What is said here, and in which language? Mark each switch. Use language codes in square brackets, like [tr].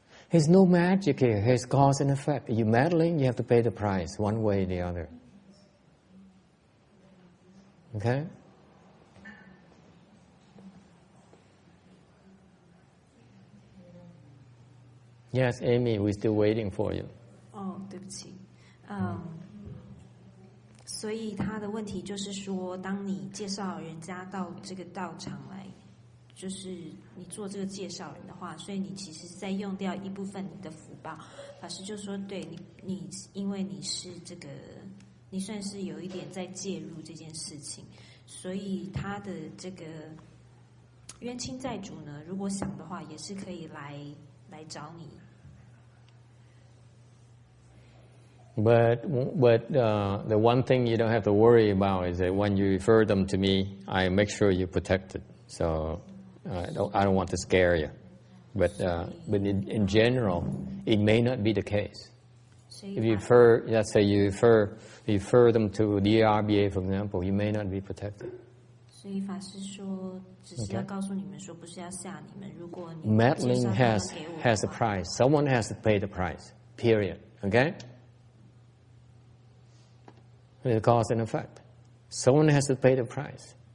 [en] There's no magic here. There's cause and effect. You're meddling, you have to pay the price, one way or the other. Okay? Yes, Amy, we're still waiting for you. [zh] 对不起。所以他的问题就是说，当你介绍人家到这个道场来，就是你做这个介绍人的话，所以你其实是在用掉一部分你的福报。法师就说，对你因为你是这个，你算是有一点在介入这件事情，所以他的这个冤亲债主呢，如果想的话，也是可以来找你。 [en] But the one thing you don't have to worry about is that when you refer them to me, I make sure you're protected. So I don't want to scare you. But in general, it may not be the case. If you refer, let's say you refer them to the RBA, for example, you may not be protected. [zh] 所以法师说，只是要告诉你们说，不是要吓你们。如果你 [en] Meddling has a price. Someone has to pay the price. Period. Okay? It's cause and effect. Someone has to pay the price.